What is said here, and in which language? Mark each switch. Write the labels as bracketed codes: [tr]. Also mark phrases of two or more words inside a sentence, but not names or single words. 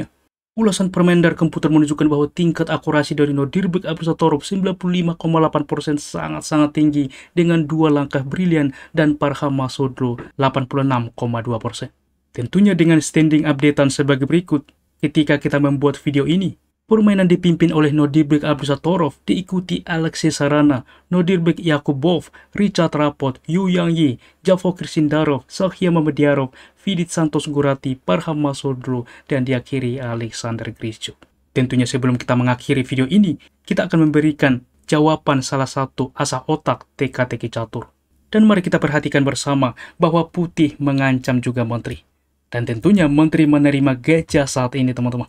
[id] Ulasan Permendar komputer menunjukkan bahwa tingkat akurasi dari Nodirbek Abdusattorov 95,8% sangat-sangat tinggi dengan dua langkah brilian, dan Parham Masodlo 86,2%. Tentunya dengan [en] standing updatean [id] sebagai berikut. Ketika kita membuat video ini, permainan dipimpin oleh Nodirbek Abdusattorov, diikuti Alexei Sarana, Nodirbek Yakubov, Richard Rapot, Yu Yang Yi, Javokir Sindarov, Sakhya Mamediarov, Vidit Santos Gurati, Parham Masodlo, dan diakhiri Alexander Grischuk. Tentunya sebelum kita mengakhiri video ini, kita akan memberikan jawaban salah satu asah otak teka-teki catur. Dan mari kita perhatikan bersama bahwa putih mengancam juga menteri. Dan tentunya menteri menerima gajah saat ini teman-teman.